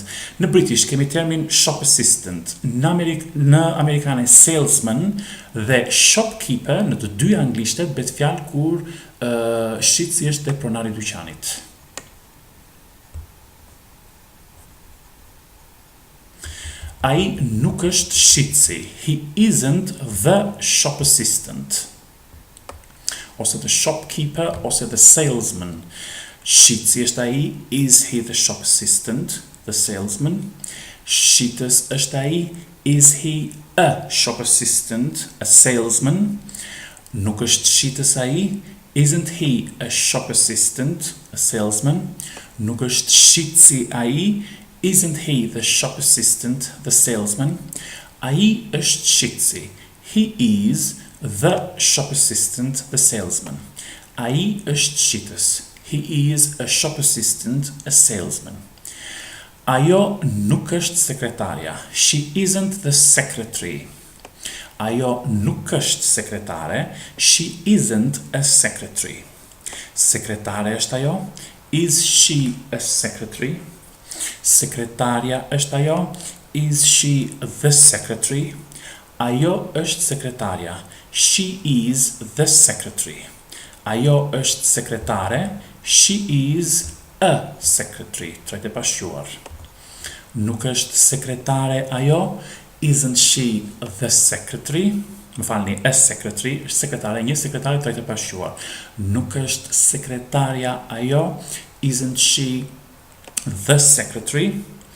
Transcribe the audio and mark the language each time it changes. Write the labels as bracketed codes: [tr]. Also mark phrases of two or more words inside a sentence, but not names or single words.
[sq] Në British kemi termin [en] shop assistant. [sq] Në amerikane salesman dhe shopkeeper, në të dy anglishtet bëhet fjalë kur shitësi është tek pronari i dyqanit. Ai nuk është shitësi. [en] He isn't the shop assistant. Ose the shopkeeper, ose the salesman. [sq] Shitësi është ai. [en] Is he the shop assistant? The salesman. [sq] Shitës është ai. [en] Is he a shop assistant? A salesman. [sq] Nuk është shitës ai. [en] Isn't he a shop assistant? A salesman. [sq] Nuk është shitësi ai. [en] Isn't he the shop assistant? The salesman. [sq] Ai është shitësi. [en] He is the shop assistant? The salesman. [sq] Ai është shitës. [en] He is a shop assistant, a salesman. [sq] Ajo nuk është sekretarja. [en] She isn't the secretary. [sq] Ajo nuk është sekretare. [en] She isn't a secretary. [sq] Sekretare është ajo. [en] Is she a secretary? [sq] Sekretarja është ajo. [en] Is she the secretary? [sq] Ajo është sekretarja. [en] She is the secretary. [sq] Ajo është sekretare. [en] She is a secretary. [sq] Trajta e pashquar. Nuk është sekretare ajo. [en] Isn't she the secretary? [sq] Më falni, [en] a secretary, [sq] është sekretare, një sekretare, trajta e pashquar. Nuk është sekretarja ajo. [en] Isn't she the secretary?